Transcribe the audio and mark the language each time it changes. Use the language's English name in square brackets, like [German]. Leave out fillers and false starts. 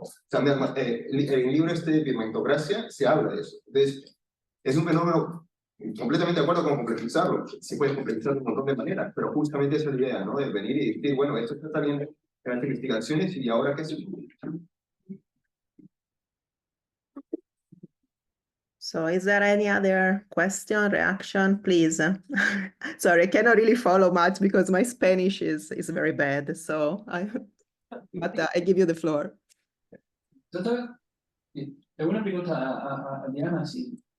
[Spanish] O sea, el libro de Pigmentocracia se habla de eso. Entonces, es un fenómeno completamente de acuerdo con complejizarlo. Se puede complejizar de un montón de maneras, pero justamente esa es la idea, ¿no? De venir y decir, bueno, esto está bien en las investigaciones, y ahora qué se... [English] So is there any other question, reaction, please? Sorry, I cannot really follow much because my Spanish is very bad. So but I give you the floor. [Spanish] Doctor, tengo una pregunta a Diana, sí.